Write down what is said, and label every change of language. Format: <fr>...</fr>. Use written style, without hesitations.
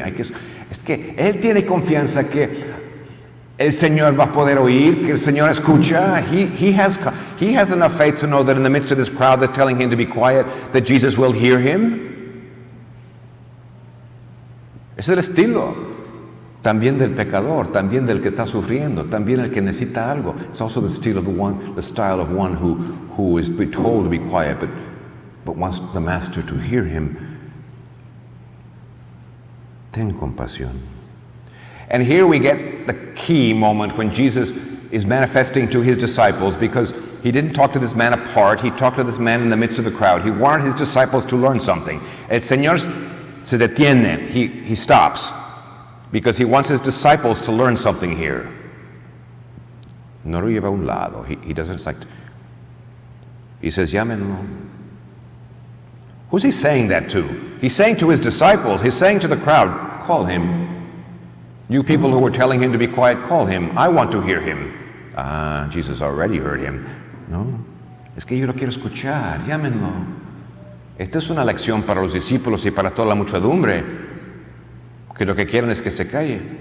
<es>Es que él tiene confianza que el Señor va a poder oír, que el Señor escucha.</es> <en>He has enough faith to know that in the midst of this crowd that's telling him to be quiet, that Jesus will hear him.</en> <es>Es el estilo. también del pecador, también del que está sufriendo, también el que necesita algo.</es> <en>It's also the style of one who is told to be quiet, but wants the master to hear him.</en> <es>Ten compasión.</es> <en>And here we get the key moment when Jesus is manifesting to his disciples, because he didn't talk to this man apart, he talked to this man in the midst of the crowd. He wanted his disciples to learn something.</en> <es>El Señor se detiene,</es> <en>he stops, because he wants his disciples to learn something here.</en> <es>No lo lleva a un lado.</es> <en>He doesn't like. He says,</en> <es>llámenlo.</es> <en>Who's he saying that to? He's saying to his disciples, he's saying to the crowd, call him. You people who were telling him to be quiet, call him. I want to hear him. Jesus already heard him.</en> <es>No, es que yo lo quiero escuchar, llámenlo. Esta es una lección para los discípulos y para toda la muchedumbre, que lo que quieren es que se calle.</es>